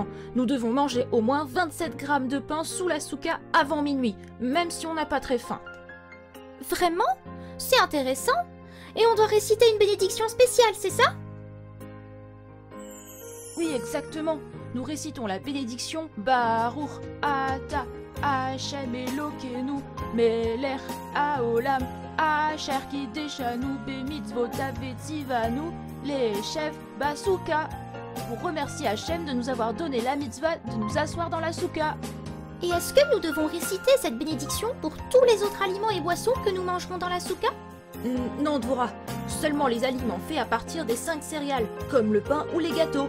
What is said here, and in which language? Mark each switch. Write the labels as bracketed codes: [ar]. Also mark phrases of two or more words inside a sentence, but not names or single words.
[fr] Nous devons manger au moins 27 grammes de pain sous la souka avant minuit, même si on n'a pas très faim. Vraiment? C'est intéressant. Et on doit réciter une bénédiction spéciale, c'est ça? Oui, exactement. Nous récitons la bénédiction [he] ברוך אתה ה׳ אלוקינו מלך העולם אשר קדשנו במצוותיו וצוונו לישב בסוכה, [fr] pour remercier Hachem de nous avoir donné la mitzvah de nous asseoir dans la souka. Et est-ce que nous devons réciter cette bénédiction pour tous les autres aliments et boissons que nous mangerons dans la souka? Non, Dvora. Seulement les aliments faits à partir des 5 céréales, comme le pain ou les gâteaux.